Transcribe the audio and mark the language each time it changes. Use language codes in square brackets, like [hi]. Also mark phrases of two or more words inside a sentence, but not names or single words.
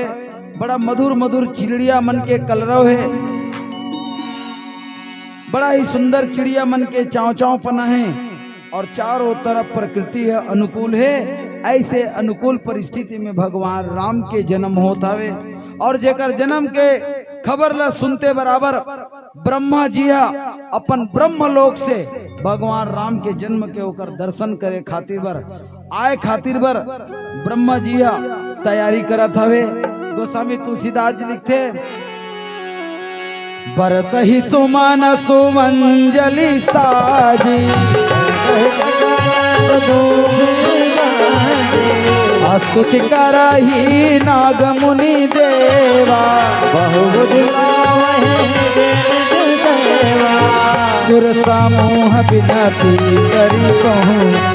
[hne] बड़ा मधुर मधुर चिड़िया मन के कलरव है, बड़ा ही सुंदर चिड़िया मन के चाव चाव पना है, और चारों तरफ प्रकृति है अनुकूल है। ऐसे अनुकूल परिस्थिति में भगवान राम के जन्म होता है। और जेकर जन्म के खबर ला सुनते बराबर ब्रह्मा जी अपन ब्रह्मलोक से भगवान राम के जन्म के होकर दर्शन करे खातिर बर आए खातिर बर ब्रह्मा जी तैयारी करत हवे। गोस्वामी तुलसीदास जी लिखते, [awa] बरसहि सुमन सुमंजलि साजी, स्तुति करहि नाग मुनि देवा, सुर समूह बिनती करि कहूँ